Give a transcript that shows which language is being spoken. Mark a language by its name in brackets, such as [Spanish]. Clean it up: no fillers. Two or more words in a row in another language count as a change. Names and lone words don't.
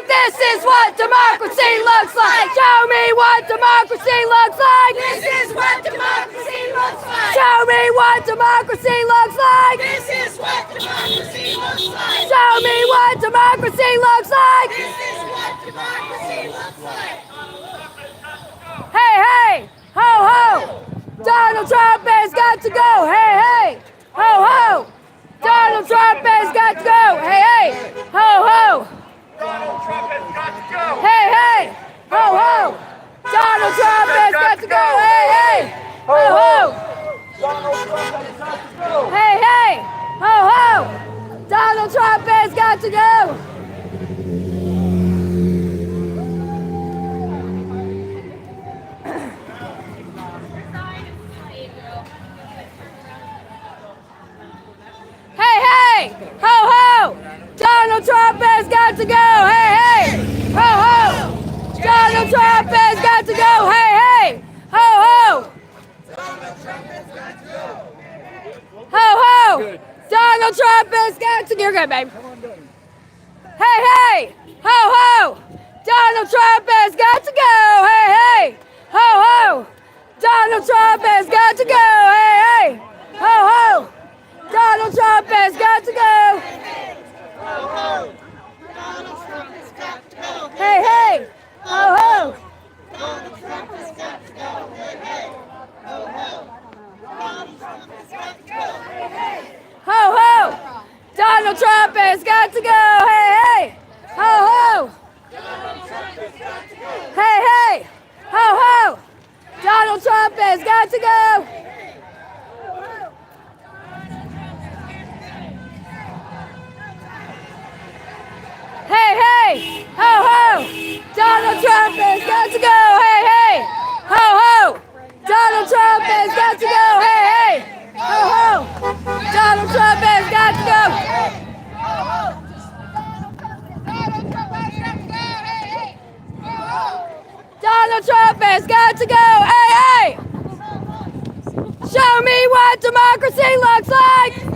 [English] This is what democracy looks like. Show me what democracy looks like. This is what democracy looks like. Show me what democracy looks like. This is what democracy looks like. Show me what democracy looks like. This is what democracy looks like. Hey, hey, ho, ho. Donald Trump has got to go. Hey, hey, ho, ho. Donald Trump has got to go. Hey, hey, ho, ho. Donald Trump has got to go. Hey, hey, ho, ho. Donald Trump has got to go. Hey, hey, ho, ho. Donald Trump has got to go. Hey, hey, ho, ho. Donald Trump has got to go. Hey, hey, ho, ho. Donald Trump has got to go. Hey, hey, ho, ho. Donald Trump has got to go. Hey, hey, ho, ho. Ho, ho. Donald Trump has got to go. You're good, babe. Hey, hey, ho, ho. Donald Trump has got to go. Hey, hey, ho, ho. Donald Trump has got to go. Hey, hey, ho, ho. Donald Trump has got to go. Donald Trump has got to go. Hey, hey, ho, ho. Donald Trump has got to go. Hey, hey, ho, ho. Donald Trump has got to go. Hey, hey. Ho, ho. Donald Trump has got to go. Hey, hey, ho, ho. Hey, hey, ho, ho. Donald Trump has got to go. Hey, hey, ho, ho. Donald Trump has got to go. Hey, hey, ho, ho. Donald Trump has got to go. Hey, hey, ho, ho. Donald Trump has got to go. Donald Trump has got to go. Hey, hey. Show me what democracy looks like.